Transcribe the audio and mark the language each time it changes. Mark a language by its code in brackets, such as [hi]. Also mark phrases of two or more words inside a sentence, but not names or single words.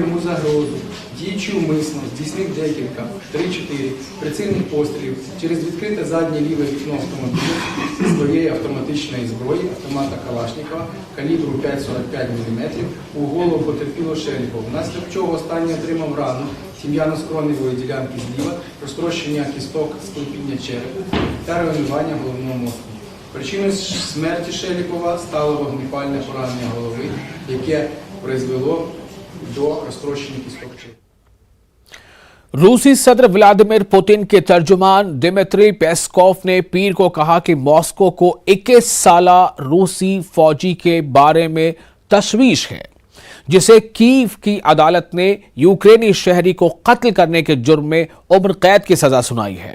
[uk] йому загрозу, діючи умисно, здійснив декілька, 3-4 прицільних пострілів через відкрите заднє ліве вікно автомобіля своєї автоматичної зброї, автомата Калашникова, калібру 5,45 мм, у голову потерпілого Шелікова, внаслідок чого останній отримав рану сім'яно-скроневої ділянки зліва, розтрощення кісток склепіння черепу та руйнування головного мозку. Причиною смерті Шелікова стало вогнепальне поранення голови, яке призвело до розтрощення кісток черепу. [ur] روسی صدر ولادیمیر پوتن کے ترجمان دمتری پیسکوف نے پیر کو کہا کہ ماسکو کو 21 سالہ روسی فوجی کے بارے میں تشویش ہے، جسے کیف کی عدالت نے یوکرینی شہری کو قتل کرنے کے جرم میں عمر قید کی سزا سنائی ہے.